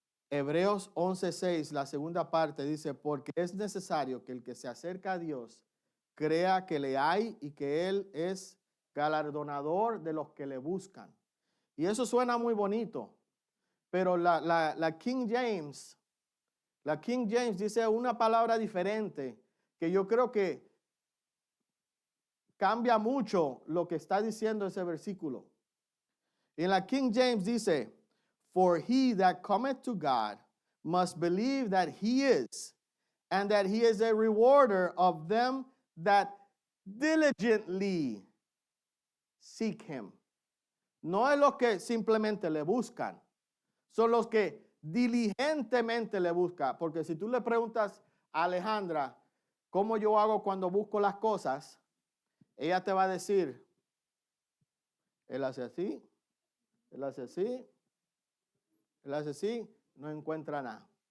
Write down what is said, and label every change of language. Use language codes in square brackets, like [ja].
[es] Hebreos 11:6, la segunda parte dice, porque es necesario que el que se acerca a Dios crea que le hay y que Él es galardonador de los que le buscan. Y eso suena muy bonito, pero la King James dice una palabra diferente que yo creo que cambia mucho lo que está diciendo ese versículo. En la King James dice, [en] for he that cometh to God must believe that he is, and that he is a rewarder of them that diligently seek him. [es] No es los que simplemente le buscan, son los que diligentemente le buscan. Porque si tú le preguntas a Alejandra, ¿cómo yo hago cuando busco las cosas? Ella te va a decir, él hace así, él hace así, él hace así, no encuentra nada.